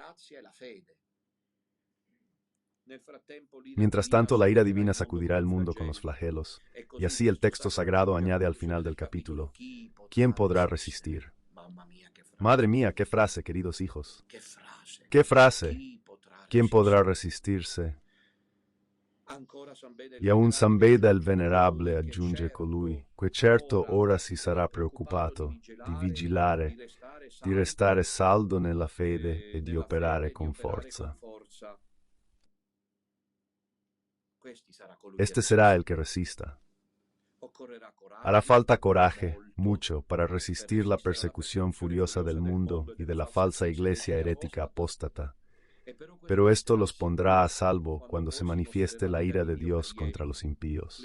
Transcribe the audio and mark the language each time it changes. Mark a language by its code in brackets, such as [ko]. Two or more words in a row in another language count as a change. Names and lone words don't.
[es] Mientras tanto, la ira divina sacudirá el mundo con los flagelos, y así el texto sagrado añade al final del capítulo: ¿quién podrá resistir? Madre mía, qué frase, queridos hijos. ¿Qué frase? ¿Quién podrá resistirse? [it] E aun San Beda il Venerable aggiunge colui, che certo ora si sarà preoccupato di vigilare, di restare saldo nella fede e di operare con forza. [es] Este será el que resista. Hará falta coraje, mucho, para resistir la persecución furiosa del mundo y de la falsa iglesia herética apóstata. Pero esto los pondrá a salvo cuando se manifieste la ira de Dios contra los impíos.